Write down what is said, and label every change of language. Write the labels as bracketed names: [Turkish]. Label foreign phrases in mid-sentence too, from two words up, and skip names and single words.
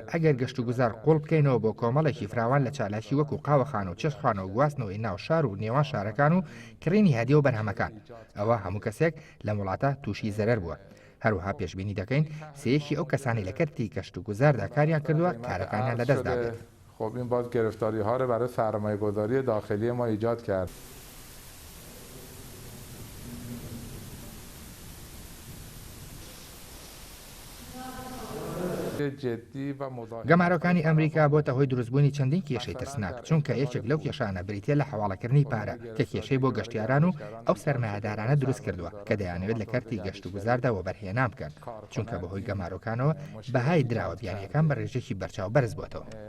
[Central Kurdish] ئەگەر گەشت و گوزار قوڵ بکەینەوە بۆ کۆمەڵێکی فراوان لە چالاکی وەکو قاوەخانە و چێشتخانە و گواستنەوەی ناو شار و نێوان شارەکان و کڕینی هەدیە و بەرهەمەکان، ئەوە هەموو کەسێک لە وڵاتە تووشی زەرەر بووە. هەروەها پێشبینی دەکەین سەیەکی ئەو کەسانی لە کەرتی گەشت و گوزاردا کاریان کردووە کارەکانیان لەدەستدا بێت. [Persian] خب این باز گرفتاری‌ها رو برای سرمایه‌گذاری داخلی ما ایجاد کرد. [Central Kurdish] گەمارەکانی ئەمریکا بۆتە هۆی دروستبوونی چەندین کێشەی ترسناک چونکە یەکێک لەو کێشانە بریتیە لە حواڵەکردنی پارە کە کێشەی بۆ گەشتیاران و ئەو سەرمایه‌دارانە دروست کردووە کە دەیانەوێت لە کەرتی گەشت و گوزاردا وەبەرهێنان بکەن چونکە بەهۆی گەمارەکانەوە بەهای دراوە بیانیەکان بە ڕێژێکی بەرچاو بەرز بووەتەوە.